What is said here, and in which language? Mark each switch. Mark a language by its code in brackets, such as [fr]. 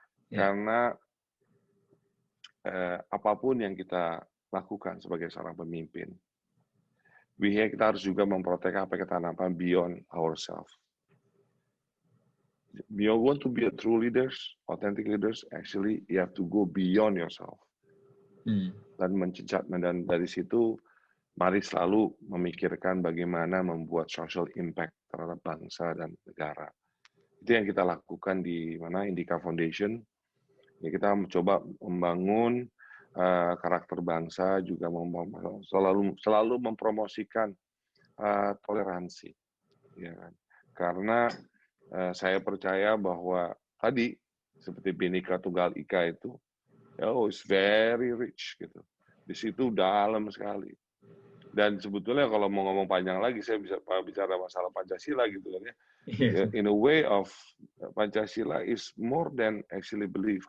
[id] Karena apapun yang kita lakukan sebagai seorang pemimpin, kita harus juga memprotek apa yang kita nampak [en] beyond ourselves. You want to be a true leaders, authentic leaders, actually you have to go beyond yourself. [id] Dan dari situ mari selalu memikirkan bagaimana membuat social impact terhadap bangsa dan negara. Itu yang kita lakukan di Indika Foundation. Ya, kita mencoba membangun karakter bangsa, juga selalu mempromosikan toleransi, ya kan? Karena saya percaya bahwa tadi seperti Bhinneka Tunggal Ika itu, [en] it's very rich [id] gitu. Di situ dalam sekali. Dan sebetulnya kalau mau ngomong panjang lagi, saya bisa bicara masalah Pancasila gitu kan ya. [en] In a way of Pancasila is more than actually belief.